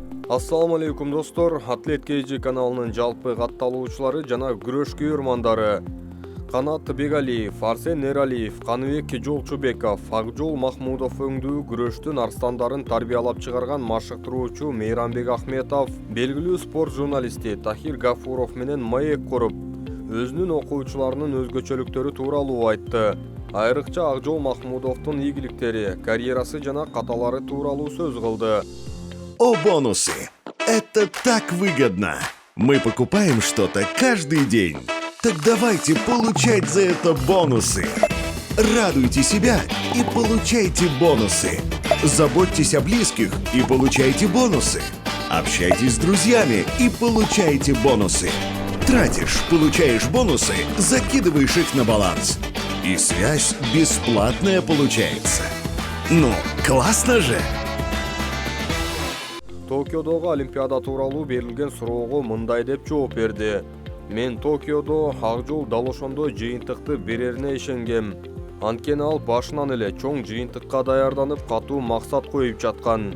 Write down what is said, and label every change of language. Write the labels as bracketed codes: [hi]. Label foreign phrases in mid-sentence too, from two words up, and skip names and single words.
[ky] Ассаламу алейкум достор, Атлет KG каналынын жалпы катталуучулары жана күрөш күйөрмандары Канат Бегалиев, Арсен Эралиев, Каныбек Жолчубеков, Акжол Махмудов өңдүү күрөштүн арстандарын тарбиялап чыгарган машыктыруучу Мейрамбек Ахметов, белгилүү спорт журналисти Тахир Гафуров менен маек куруп, өзүнүн окуучуларынын өзгөчөлүктөрү тууралуу айтты. Айрыкча Акжол Махмудовдун ийгиликтери, карьерасы жана каталары тууралуу сөз кылды. [ru] О, бонусы! Это так выгодно! Мы покупаем что-то каждый день. Так давайте получать за это бонусы. Радуйте себя и получайте бонусы. Заботьтесь о близких и получайте бонусы. Общайтесь с друзьями и получайте бонусы. Тратишь, получаешь бонусы, закидываешь их на баланс. И связь бесплатная получается. Ну, классно же! [ky] Токиодогу Олимпиада тууралуу берилген суроого мындай деп жооп берди. Мен Токиодо Акжол дал ошондой жыйынтыкты берерине ишенгем. Анткени ал башынан эле чоң жыйынтыкка даярданып, катуу максат коюп жаткан.